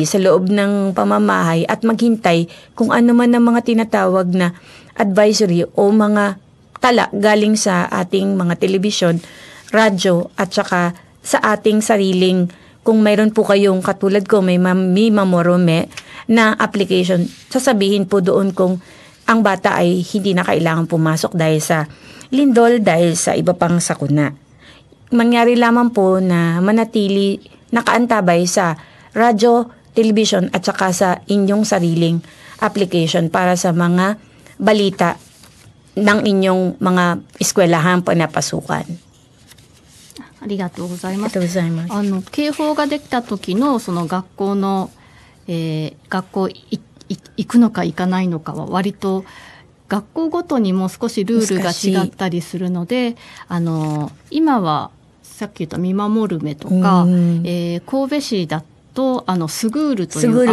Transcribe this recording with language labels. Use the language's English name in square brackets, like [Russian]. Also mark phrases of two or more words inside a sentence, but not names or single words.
[Filipino] sa loob ng pamamahay at maghintay kung ano man ang mga tinatawag na advisory o mga tala galing sa ating mga telebisyon, radyo at saka sa ating sariling, kung mayroon po kayong katulad ko, may Mima Morome na application, sasabihin po doon kung ang bata ay hindi na kailangan pumasok dahil sa lindol, dahil sa iba pang sakuna. Mangyari lamang po na manatili nakaantabay sa radyo, television at saka sa inyong sariling application para sa mga balita ng inyong mga eskwelahan panapasukan. [Japanese] ありがとうございます。ありがとうございます。警報ができた時のその学校の、学校行くのか行かないのかは割と学校ごとにも少しルールが違ったりするので、今はさっき言った見守る目とか、神戸市だとスグールというアプリ、